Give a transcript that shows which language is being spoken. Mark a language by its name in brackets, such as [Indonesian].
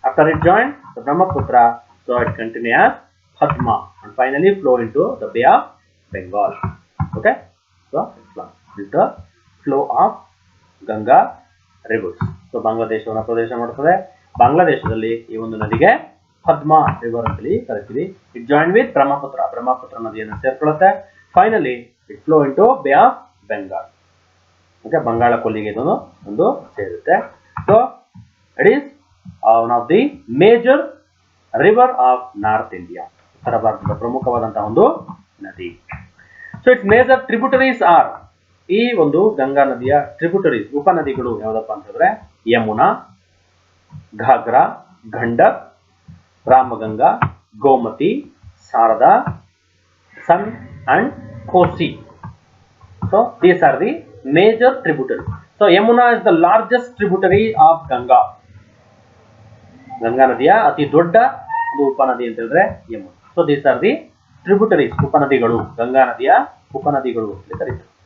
[English] After it joined the Brahmaputra, so it continued as Padma and finally flow into the Bay of Bengal. Okay, so it's the flow of Ganga rivers. [Kannada] So ಬಾಂಗ್ಲಾದೇಶವನ್ನು ಪ್ರದೇಶ ಮಾಡುತ್ತದೆ. ಬಾಂಗ್ಲಾದೇಶದಲ್ಲಿ ಈ ಒಂದು ನದಿಗೆ Padma river ಅಂತೇಳಿ ಕರೀತೀವಿ. [English] it join with Brahmaputra [Kannada] ನದಿಯನ್ನು ಸೇರ್ಕೊಳ್ಳುತ್ತೆ. [English] Finally it flow into Bay of Bengal. [Kannada] Okay, Bangala ಕೊಲ್ಲಿಗೆ ಇದೊಂದು ಒಂದು ಸೇರುತ್ತೆ. [English] so it is one of the major river of North India, [Kannada] ಉತ್ತರ ಭಾರತದ ಪ್ರಮುಖವಾದಂತಹ ಒಂದು ನದಿ. [English] so it's major tributaries are, [Kannada] ಈ ಒಂದು ಗಂಗಾ ನದಿಯ ಟ್ರಿಬ್ಯೂಟರೀಸ್ ಉಪನದಿಗಳು ಯಾವುದಪ್ಪ ಅಂತಂದ್ರೆ ಯಮುನಾ, ಘಾಗ್ರಾ, ಗಂಡಕ್, ರಾಮಗಂಗಾ, ಗೋಮತಿ, ಶಾರದಾ, ಸನ್ and Kosi. [English] So these are the major tributaries. So Yamuna is the largest tributary of Ganga. [Kannada] Ganga ನದಿಯ ಅತಿ ದೊಡ್ಡ ಒಂದು ಉಪನದಿ ಅಂತ ಹೇಳಿದ್ರೆ Yamuna. [English] So these are the tributaries, [Kannada] ಉಪನದಿಗಳು, Ganga ನದಿಯ ಉಪನದಿಗಳು ಅಂತ ಕರೀತಾರೆ.